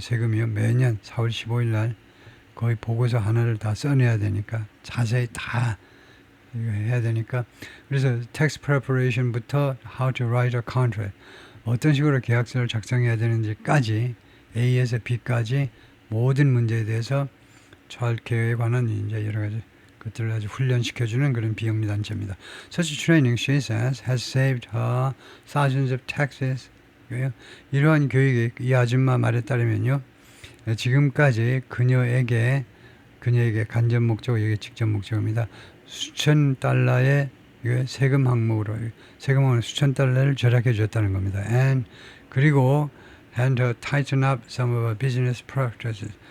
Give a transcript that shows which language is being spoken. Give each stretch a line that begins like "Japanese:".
Korean: 세금이요 매년 4월 15일 날 거의 보고서 하나를 다 써내야 되니까 자세히 다 이거 해야 되니까 그래서 tax preparation부터
English: how to write a contract
Korean: 어떤 식으로 계약서를 작성해야 되는지까지 A에서 B까지 모든 문제에 대해서 childcare에 관한 이제 여러 가지 것들을 아주 훈련시켜주는 그런 비영리 단체입니다.
English: Such training, she says, has saved her thousands of taxes.
Korean: 이러한 교육이 이 아줌마 말에 따르면요, 지금까지 그녀에게 간접 목적어, 이게 직접 목적어입니다. 수천 달러의 세금 항목으로 수천 달러를 절약해 줬다는 겁니다. 그리고
English: and to tighten up some of her business practices.